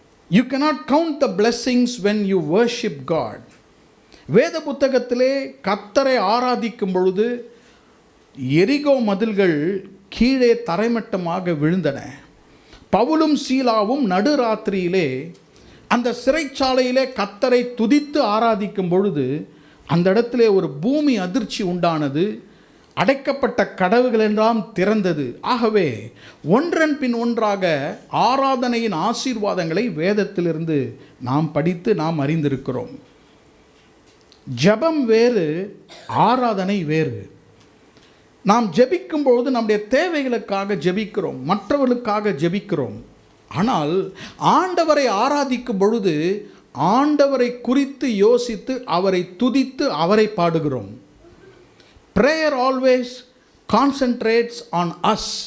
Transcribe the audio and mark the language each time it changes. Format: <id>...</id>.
<en>You cannot count the blessings when you worship God.</en> <ta>வேத புத்தகத்திலே கர்த்தரை ஆராதிக்கும் பொழுது எரிகோ மதில்கள் கீழே தரைமட்டமாக விழுந்தன. பவுலும் சீலாவும் நடுராத்திரியிலே அந்த சிறைச்சாலையிலே கர்த்தரை துதித்து ஆராதிக்கும் பொழுது அந்த இடத்திலே ஒரு பூமி அதிர்ச்சி உண்டானது. அடைக்கப்பட்ட கதவுகள் எல்லாம் திறந்தது. ஆகவே ஒன்றன் பின் ஒன்றாக ஆராதனையின் ஆசீர்வாதங்களை வேதத்திலிருந்து நாம் படித்து நாம் அறிந்திருக்கிறோம். ஜெபம் வேறு, ஆராதனை வேறு. நாம் ஜெபிக்கும்போது நம்முடைய தேவைகளுக்காக ஜெபிக்கிறோம், மற்றவர்களுக்காக ஜெபிக்கிறோம். ஆனால் ஆண்டவரை ஆராதிக்கும் பொழுது ஆண்டவரை குறித்து யோசித்து அவரை துதித்து அவரை பாடுகிறோம்.</ta> <en>Prayer always concentrates on us.</en>